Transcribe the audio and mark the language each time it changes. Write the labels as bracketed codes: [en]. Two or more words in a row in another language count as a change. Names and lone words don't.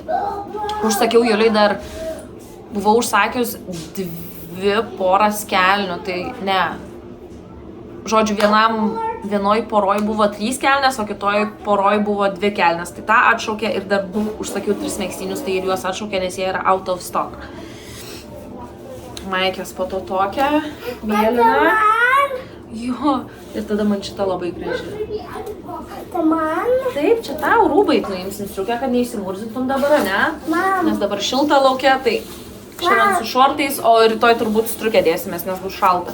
[lt] Užsakiau Juliui dar, buvau užsakius 2 poras kelnių, tai ne. Žodžiu, vienoj poroj buvo 3 kelnės, o kitoj poroj buvo 2 kelnės. Tai tą atšaukė ir dar užsakiau 3 megztinius, tai ir juos atšaukė, nes jie yra [en] out of stock. [lt] Maikės po to tokia, mėlyna. Jo, ir tada man šita labai graži. Taip, čia tau rūbai nuimsim striukę, kad neįsimurzintum dabar, ne? Nes dabar šilta laukia, tai šiandien su šortais, o rytoj turbūt striukę dėsimės, nes bus šalta.